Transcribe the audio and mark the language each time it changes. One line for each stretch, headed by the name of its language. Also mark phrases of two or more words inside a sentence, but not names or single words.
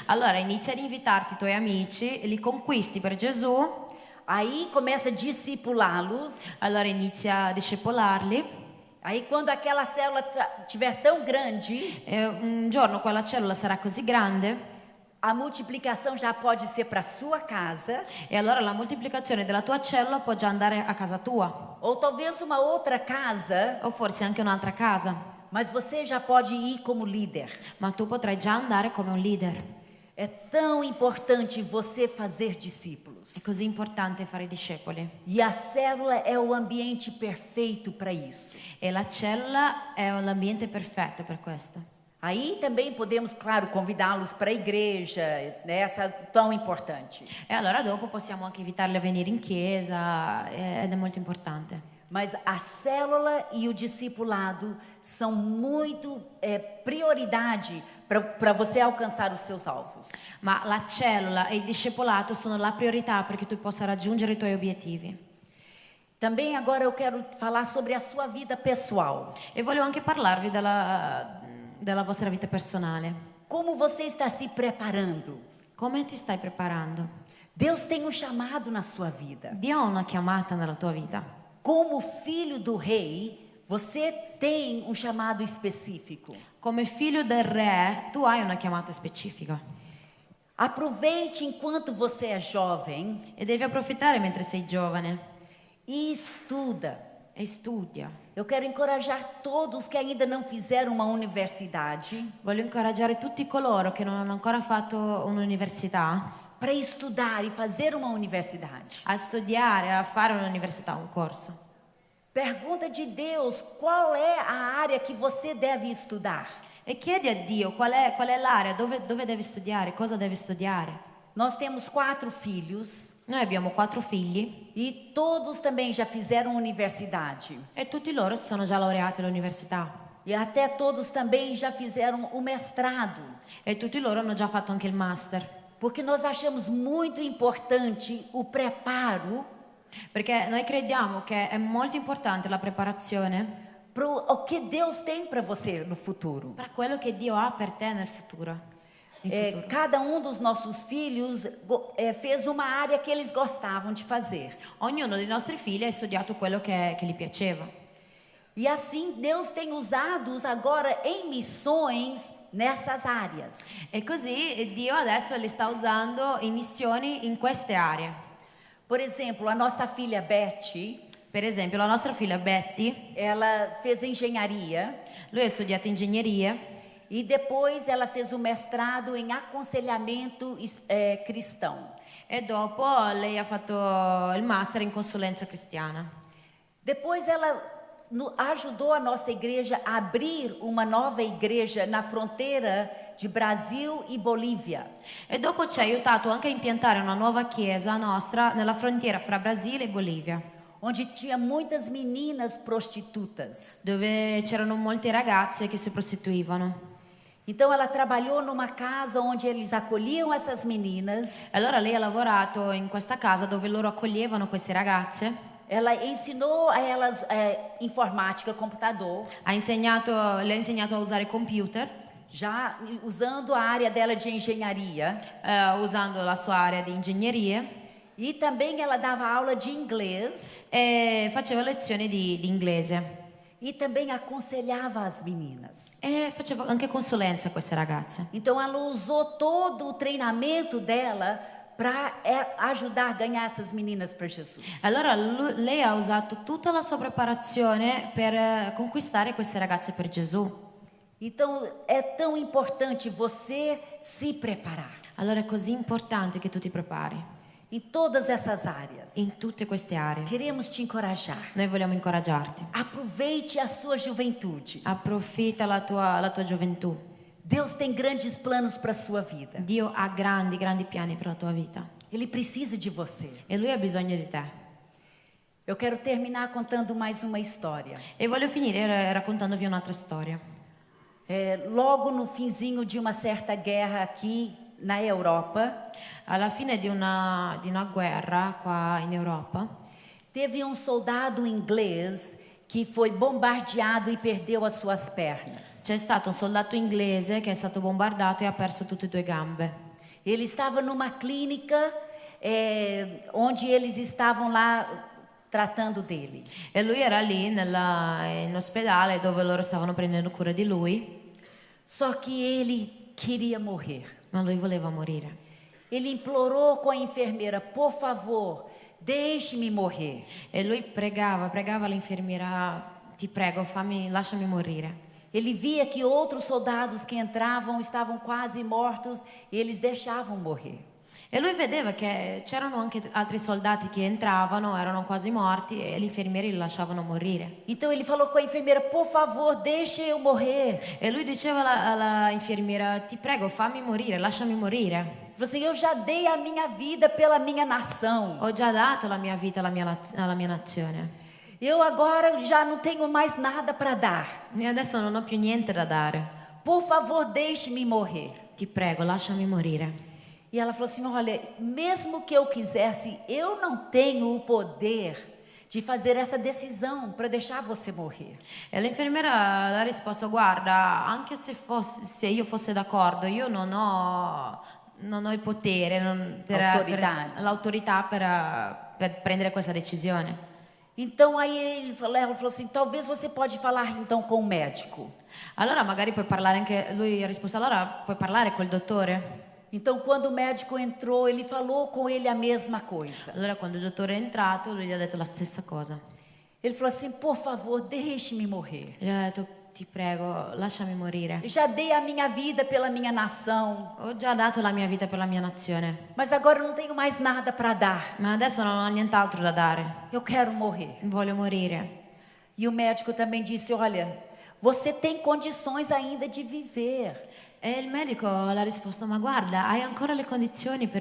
Italian: Allora inizia ad invitarti i tuoi amici, li conquisti per Gesù,
Portuguese: Aí começa a discipulá-los.
Italian: allora inizia a discepolarli
Portuguese: Aí quando aquela célula estiver tão grande,
Italian: e un giorno quella cellula sarà così grande
Portuguese: a multiplicação já pode ser para sua casa,
Italian: e allora la moltiplicazione della tua cellula può già andare a casa tua
Portuguese: ou talvez uma outra casa,
Italian: o forse anche un'altra casa,
Portuguese: mas você já pode ir como líder.
Italian: ma tu potrai già andare come un leader.
Portuguese: É tão importante você fazer discípulos.
Italian: È così importante fare discepoli
Portuguese: E a célula é o ambiente perfeito para isso.
Italian: e la cellula è l'ambiente perfetto per questo.
Portuguese: Aí também podemos, claro, convidá-los para a igreja, né, essa tão importante.
Italian: E allora dopo possiamo anche invitarli a venire in chiesa ed è molto importante.
Portuguese: Mas a célula e o discipulado são muito prioridade para você alcançar os seus alvos.
Italian: Ma la cellula e il discepolato sono la priorità perché tu possa raggiungere i tuoi obiettivi.
Portuguese: Também agora eu quero falar sobre a sua vida pessoal.
Italian: E volevo anche parlarvi della vostra vita personale.
Portuguese: Como você está se preparando?
Italian: Come ti stai preparando?
Portuguese: Deus tem um chamado na sua vida.
Italian: Dio ha una chiamata nella tua vita.
Portuguese: Como filho do rei, você tem um chamado específico.
Italian: Come figlio del re, tu hai una chiamata specifica.
Portuguese: Aproveite enquanto você é jovem
Italian: e devi approfittare mentre sei giovane
Portuguese: e estuda.
Italian: e studia.
Portuguese: Eu quero encorajar todos que ainda não fizeram uma universidade
Italian: Voglio incoraggiare tutti coloro che non hanno ancora fatto un'università
Portuguese: para estudar e fazer uma universidade.
Italian: a studiare, a fare un'università, un corso.
Portuguese: Pergunta de Deus qual é a área que você deve estudar.
Italian: E chiedi a Dio qual è l'area, dove devi studiare, cosa devi studiare.
Portuguese: Nós temos 4 filhos
Italian: Noi abbiamo 4 figli
Portuguese: e todos também já fizeram universidade.
Italian: e tutti loro si sono già laureati all'università.
Portuguese: E até todos também já fizeram o mestrado.
Italian: E tutti loro hanno già fatto anche il master.
Portuguese: Porque nós achamos muito importante o preparo
Italian: Perché noi crediamo che è molto importante la preparazione
Portuguese: para o que Deus tem para você no futuro.
Italian: per quello che Dio ha per te nel futuro.
Portuguese: Cada um dos nossos filhos fez uma área que eles gostavam de fazer.
Italian: Ognuno dei nostri figli ha studiato quello che gli piaceva.
Portuguese: E assim Deus tem usado-os agora em missões nessas áreas.
Italian: E così Dio adesso li sta usando in missioni in queste aree.
Portuguese: Por exemplo, a nossa filha Betty,
Italian: Per esempio, la nostra figlia Betty,
Portuguese: ela fez engenharia
Italian: lui ha studiato ingegneria
Portuguese: e depois ela fez o mestrado em aconselhamento cristão.
Italian: e dopo lei ha fatto il master in consulenza cristiana.
Portuguese: Depois ela ajudou a nossa igreja a abrir uma nova igreja na fronteira de Brasil e Bolívia.
Italian: E dopo ci ha aiutato anche a impiantare una nuova chiesa nostra nella frontiera fra Brasile e Bolivia,
Portuguese: Onde tinha muitas meninas prostitutas.
Italian: dove c'erano molte ragazze che si prostituivano.
Portuguese: Então ela trabalhou numa casa onde eles acolhiam essas meninas.
Italian: Allora lei ha lavorato in questa casa dove loro accoglievano queste ragazze,
Portuguese: Ela ensinou a elas informática, computador,
Italian: le ha insegnato a usare computer,
Portuguese: já usando a área dela de engenharia.
Italian: usando la sua area di ingegneria,
Portuguese: E também ela dava aula de inglês
Italian: e faceva lezioni di inglese
Portuguese: e também aconselhava as meninas.
Italian: e faceva anche consulenza a queste ragazze.
Portuguese: Então ela usou todo o treinamento dela para ajudar a ganhar essas meninas para Jesus.
Italian: Allora lei ha usato tutta la sua preparazione per conquistare queste ragazze per Gesù.
Portuguese: Então é tão importante você se preparar
Italian: Allora è così importante che tu ti prepari
Portuguese: em todas essas áreas.
Italian: in tutte queste aree.
Portuguese: Queremos te encorajar.
Italian: Noi vogliamo incoraggiarti.
Portuguese: Aproveite a sua juventude.
Italian: Approfitta la tua gioventù.
Portuguese: Deus tem grandes planos para a sua vida.
Italian: Dio ha grandi piani per la tua vita
Portuguese: Ele precisa de você.
Italian: e Lui ha bisogno di te.
Portuguese: Eu quero terminar contando mais uma história.
Italian: E voglio finire raccontandovi un'altra storia.
Portuguese: Logo no finzinho de uma certa guerra aqui na Europa,
Italian: Alla fine di una guerra qua in Europa
Portuguese: teve um soldado inglês que foi bombardeado e perdeu as suas pernas.
Italian: c'è stato un soldato inglese che è stato bombardato e ha perso tutte e due gambe.
Portuguese: Ele estava numa clínica onde eles estavam lá tratando dele.
Italian: E lui era lì in ospedale dove loro stavano prendendo cura di lui,
Portuguese: Só que ele queria morrer.
Italian: ma lui voleva morire.
Portuguese: Ele implorou com a enfermeira: por favor, deixe-me morrer.
Italian: E lui pregava l'infermiera: ti prego, lasciami morire.
Portuguese: Ele via que outros soldados que entravam estavam quase mortos e eles deixavam morrer.
Italian: E lui vedeva che c'erano anche altri soldati che entravano, erano quasi morti e gli infermieri li lasciavano morire.
Portuguese: Então ele falou com a enfermeira: por favor, deixe eu morrer.
Italian: E lui diceva alla infermiera: ti prego, fammi morire, lasciami morire.
Portuguese: Ele falou assim: eu já dei a minha vida pela minha nação.
Italian: Ho già dato la mia vita alla mia nazione.
Portuguese: Eu agora já não tenho mais nada para dar.
Italian: E adesso non ho più niente da dare.
Portuguese: Por favor, deixe-me morrer.
Italian: Ti prego, lasciami morire.
Portuguese: E ela falou assim: olha, mesmo que eu quisesse, eu não tenho o poder de fazer essa decisão para deixar você morrer.
Italian: E l'infermiera le ha risposto: guarda, anche se io fosse d'accordo, io non ho il potere, l'autorità per prendere questa decisione.
Portuguese: Então aí ela falou assim: talvez você pode falar então com o médico.
Italian: Allora magari puoi parlare anche, lui ha risposto: allora puoi parlare col dottore?
Portuguese: Então, quando o médico entrou, ele falou com ele a mesma coisa.
Italian: Allora quando il dottore è entrato, lui gli ha detto la stessa cosa.
Portuguese: Ele falou assim: por favor, deixe-me morrer.
Italian: Gli ha detto, ti prego, lasciami morire.
Portuguese: Já dei a minha vida pela minha nação,
Italian: Ho già dato la mia vita per la mia nazione,
Portuguese: mas agora eu não tenho mais nada para dar.
Italian: ma adesso non ho nient'altro da dare.
Portuguese: Eu quero morrer.
Italian: Voglio morire.
Portuguese: E o médico também disse: olha, você tem condições ainda de viver.
Italian: E il medico le ha risposto, ma guarda, hai ancora le condizioni per